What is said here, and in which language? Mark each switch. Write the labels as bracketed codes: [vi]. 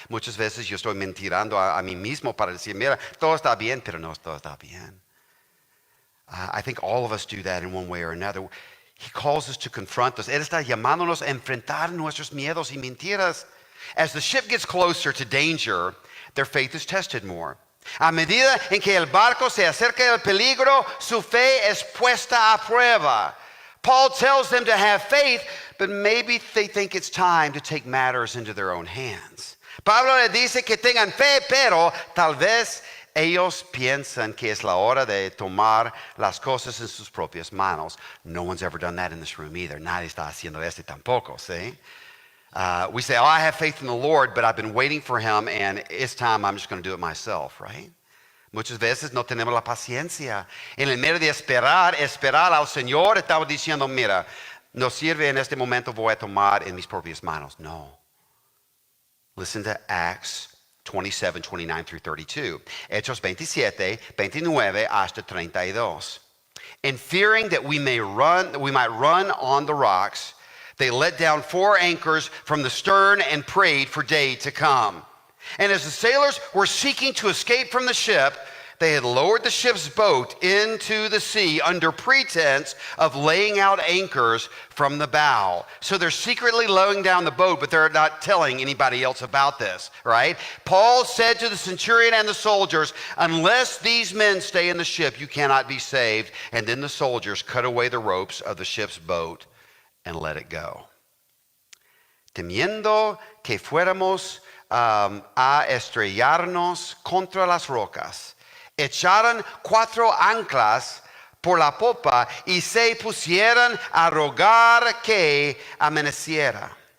[es] Muchas veces yo estoy mentirando a mí mismo para decir, mira, todo está bien, pero no todo está bien. [en] I think all of us do that in one way or another. He calls us to confront us. [es] Él está llamándonos a enfrentar nuestros miedos y mentiras. [en] As the ship gets closer to danger, their faith is tested more. [es] A medida en que el barco se acerca al peligro, su fe es puesta a prueba. [en] Paul tells them to have faith, but maybe they think it's time to take matters into their own hands. [es] Pablo les dice que tengan fe, pero tal vez ellos piensan que es la hora de tomar las cosas en sus propias manos. [en] No one's ever done that in this room either. [es] Nadie está haciendo esto tampoco, see? [en] We say, I have faith in the Lord, but I've been waiting for him, and it's time I'm just going to do it myself, right? [es] Muchas veces no tenemos la paciencia. En el medio de esperar al Señor, estamos diciendo, mira, no sirve en este momento, voy a tomar en mis propias manos. [en] No. Listen to Acts 27, 29 through 32. [es] Hechos 27, 29 hasta 32. [en] And fearing that we might run on the rocks, they let down 4 anchors from the stern and prayed for day to come. And as the sailors were seeking to escape from the ship, they had lowered the ship's boat into the sea under pretense of laying out anchors from the bow. So they're secretly lowering down the boat, but they're not telling anybody else about this, right? Paul said to the centurion and the soldiers, unless these men stay in the ship, you cannot be saved. And then the soldiers cut away the ropes of the ship's boat and let it go. [es] Temiendo que fuéramos a estrellarnos contra las rocas, echaron 4 anclas por la popa y se pusieron a rogar que amaneciera.